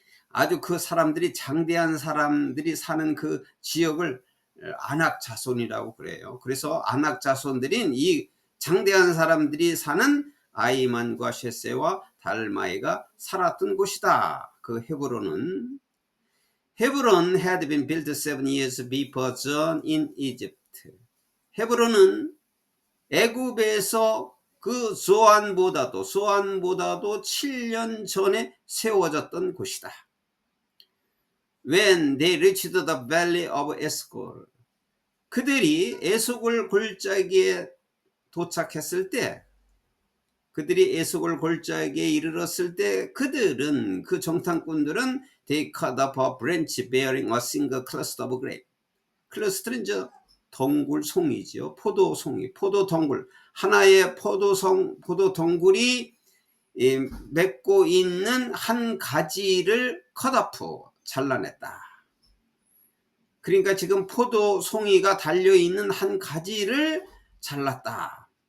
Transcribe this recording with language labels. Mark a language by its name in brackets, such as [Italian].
[Korean] 아주 그 사람들이 장대한 사람들이 사는 그 지역을 아낙 자손이라고 그래요. 그래서 아낙 자손들인 이 장대한 사람들이 사는 아이만과 쉐세와 달마이가 살았던 곳이다. 그 헤브론은. [English] Hebron had been built 7 years before John in Egypt. [Korean] 헤브론은 애굽에서 그 소안보다도 7년 전에 세워졌던 곳이다. [English] When they reached the valley of Eshcol, [Korean] 그들이 에스골 골짜기에 도착했을 때, 그들이 에스골 골짜기에 이르렀을 때 그들은 그 정탐꾼들은 [English] they cut up a branch bearing a single cluster of grape. [Korean] 클러스터는 덩굴송이죠. 포도송이, 포도덩굴. 하나의 포도덩굴이 맺고 있는 한 가지를 컷오프, 잘라냈다. 그러니까 지금 포도송이가 달려있는 한 가지를 잘랐다.